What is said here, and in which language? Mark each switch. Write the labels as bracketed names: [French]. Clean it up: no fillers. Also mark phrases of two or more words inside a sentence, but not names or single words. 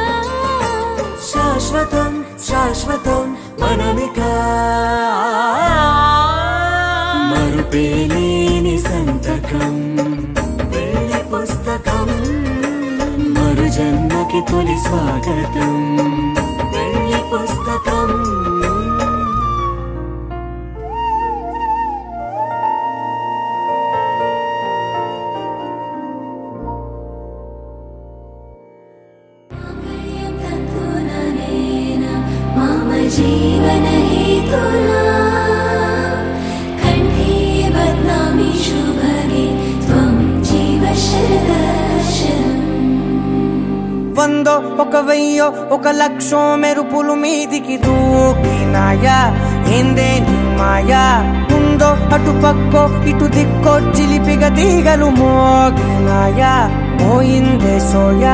[Telugu] శాశ్వతం శాశ్వతం మనమిక మరుపేలేని సంతకం పెళ్లి పుస్తకం మరు జన్మకి తొలి స్వాగతం పెళ్లి పుస్తకం [Sanskrit] मम जीवन हेतुना कण्ठे बध्नामि शुभगे त्वं जीव शरदर्शनम् [Telugu] వందో ఒక వెయ్యో ఒక లక్షో మెరుపులు మీదికి దూకినాయా ఏందే నీ మాయా ఉందో అటు పక్కో ఇటు దిక్కో చిలిపిగా తీగలు మోగినాయా పోయిందే సోయా